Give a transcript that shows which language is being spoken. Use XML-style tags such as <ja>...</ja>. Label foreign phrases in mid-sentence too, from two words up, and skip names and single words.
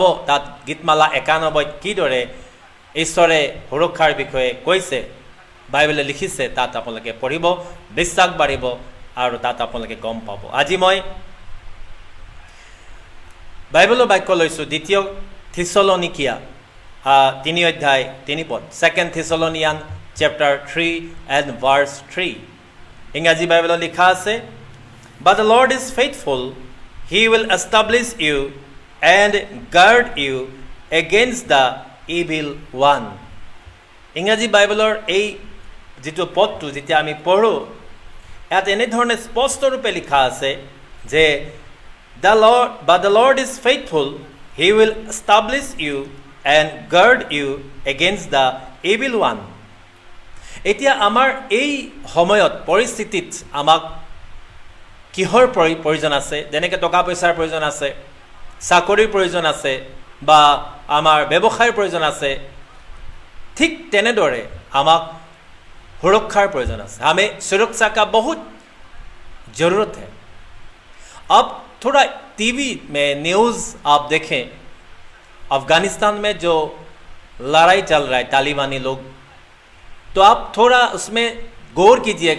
<as>তাত গীতমালা 91 কিদৰে ঈশ্বৰে সুৰক্ষাৰ বিষয়ে কৈছে, বাইবেলে লিখিছে, তাত আপোনালোকে পঢ়িব, বিশ্বাস বাঢ়িব আৰু তাত আপোনালোকে গম পাব। আজি মই বাইবেলৰ বাক্য লৈছোঁ 2 থিছলনিকিয়া 3 অধ্যায় 3 পদ, 2</as> <en>Thessalonian chapter 3 and verse 3.</en> <as>ইংৰাজী বাইবেলত লিখা আছে,</as> <en>But the Lord is faithful, He will establish you and guard you against the evil one।</en> <as>ইংৰাজী বাইবেলৰ এই যিটো পদটো যেতিয়া আমি পঢ়োঁ, ইয়াত এনেধৰণে স্পষ্টৰূপে লিখা আছে যে</as> <en>But the Lord is faithful, He will establish you and guard you against the evil one।</en> <as>এতিয়া আমাৰ এই সময়ত পৰিস্থিতিত আমাক কিহৰ প্ৰয়োজন আছে? যেনেকৈ টকা পইচাৰ প্ৰয়োজন আছে, চাকৰিৰ প্ৰয়োজন আছে, বা আমাৰ ব্যৱসায়ৰ প্ৰয়োজন আছে, ঠিক তেনেদৰে আমাক সুৰক্ষাৰ প্ৰয়োজন আছে।</as> <hi>আমি सुरक्षा का बहुत ज़रूरत है। अब थोड़ा टीवी में न्यूज़ आप देखें, अफ़गानिस्तान में जो लड़ाई चल रहा है तालिबानी लोग, तो आप थोड़ा उसमें गौर कीजिएगा।</hi>